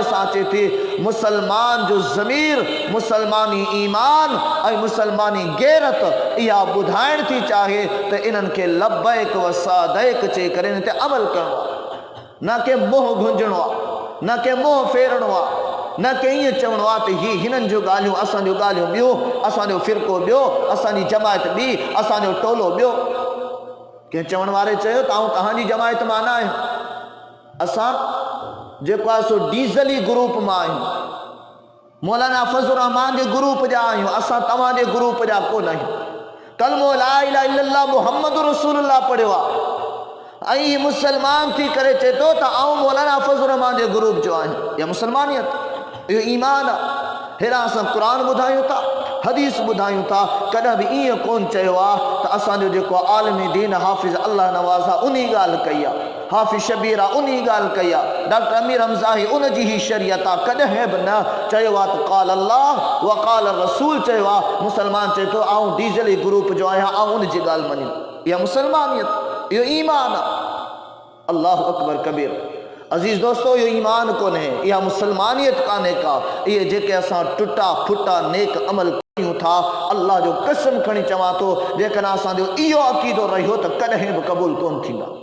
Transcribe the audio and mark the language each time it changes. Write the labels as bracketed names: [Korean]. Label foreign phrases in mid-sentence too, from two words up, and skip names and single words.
[Sindhi] सां अचे थी, मुसलमान जो ज़मीर, मुसलमानी ईमान ऐं मुसलमानी गैरत इहा ॿुधाइण थी चाहे त इन्हनि खे [Arabic] لبيك وسعديك [Sindhi] चई करे इन ते अमल करिणो आहे, न के मोह गुंजणो आहे, न के मोह फेरणो आहे, न के ईअं चवणो आहे त ही हिननि जूं ॻाल्हियूं, असांजूं ॻाल्हियूं ॿियो, असांजो फ़िरक़ो ॿियो, असांजी जमायत ॿी, असांजो टोलो ॿियो। कंहिं चवण वारे चयो त आऊं तव्हांजी जमायत मां न आहियां, असां जेको आहे सो डीज़ली ग्रुप मां आहियूं, मौलाना फज़लुर रहमान जे ग्रुप जा आहियूं, असां तव्हांजे ग्रुप जा कोन आहियूं। कलमो [Arabic] لا إله إلا الله محمد رسول الله [Sindhi] पढ़ियो आहे ऐं मुसलमान थी करे चए थो त आऊं मौलाना फज़लुर रहमान जे ग्रुप जो आहियां। इहा मुसलमानियत, इहो ईमान आहे। हेॾा असां क़ुरान ॿुधायूं था, हदीस ॿुधायूं था, कॾहिं बि ईअं कोन चयो आहे त असांजो जेको आलमी दीन हाफ़िज़ अल्लाह नवाज़ आहे उन ॻाल्हि कई आहे, हाफ़िज़ शबीर आहे उन ॻाल्हि कई आहे, डॉक्टर अमीर हमज़ाही उन जी ई शरीयत आहे, कॾहिं बि न चयो आहे त [Arabic] قال الله وقال الرسول [Sindhi] चयो आहे। मुसलमान चए थो आऊं डीज़ली ग्रुप जो आहियां, आऊं उन जी ॻाल्हि मञी, इहा मुसलमानियत, इहो ईमान आहे। [Arabic] الله أكبر كبير. [Sindhi] अज़ीज़ दोस्तों, इहो ईमान कोन्हे, इहा मुसलमानियत कान्हे का। इहे जेके असां टुटा फुटा नेक अमल कयूं था, अल्लाह जो कसम खणी चवां थो, जेकॾहिं असांजो इहो अक़ीदो रहियो त कॾहिं बि क़बूल कोन थींदा।